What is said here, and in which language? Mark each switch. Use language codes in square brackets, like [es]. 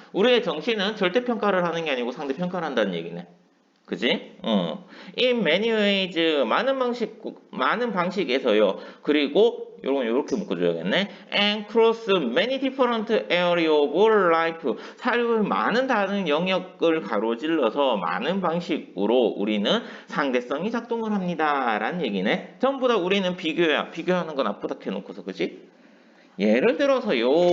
[ko] 우리의 정신은 절대평가를 하는 게 아니고 상대평가를 한다는 얘기네. 그지? [en] In many ways, [ko] 많은 방식에서요. 그리고 요렇게 묶어줘야겠네. [en] And cross many different area of life. [ko] 삶의 많은 다른 영역을 가로질러서 많은 방식으로 우리는 상대성이 작동을 합니다. 라는 얘기네. 전부 다 우리는 비교야. 비교하는 건 앞부다 해놓고서, 그지? 예를 들어서요.